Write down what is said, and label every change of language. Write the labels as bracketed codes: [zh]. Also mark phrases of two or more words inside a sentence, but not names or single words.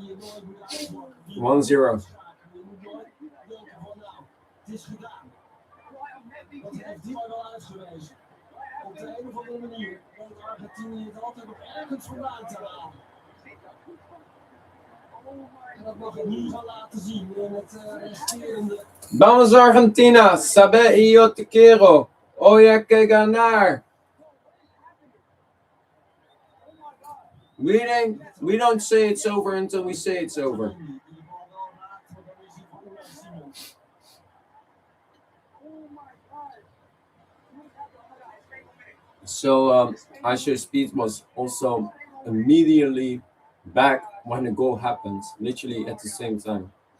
[nl] 1-0. Dat heeft hij wel uitgewezen. Op de een of andere manier weet Argentinië het altijd nog ergens vandaan te halen. En dat mag ik nu gaan laten zien in het resterende. [es] Vamos Argentina, sabe y yo te quiero. Hoy hay que ganar. [en] We don't say it's over until we say it's over. So Aisha Speed was also immediately back when the goal happened, literally at the same time.